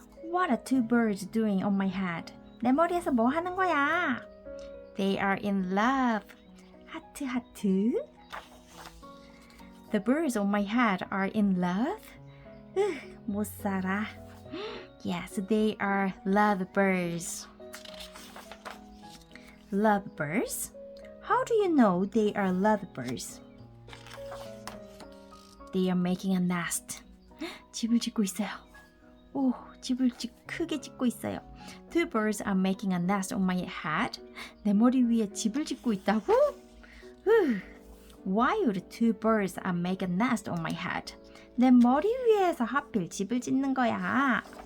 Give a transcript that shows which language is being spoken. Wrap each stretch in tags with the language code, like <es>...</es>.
<en>What are two birds doing on my hat?</en> <ko>내 머리에서 뭐 하는 거야?</ko> <en>They are in love.</en> <ko>하트 하트.</ko> <en>The birds on my hat are in love.</en> <ko>못 살아.</ko> <en>Yes, they are love birds. Love birds? How do you know they are love birds? They are making a nest.</en> <ko>집을 짓고 있어요. 오, 집을 크게 짓고 있어요.</ko> <en>Two birds are making a nest on my hat.</en> <ko>내 머리 위에 집을 짓고 있다고?</ko> <en>Why would two birds make a nest on my hat?</en> <ko>내 머리 위에서 하필 집을 짓는 거야.</ko>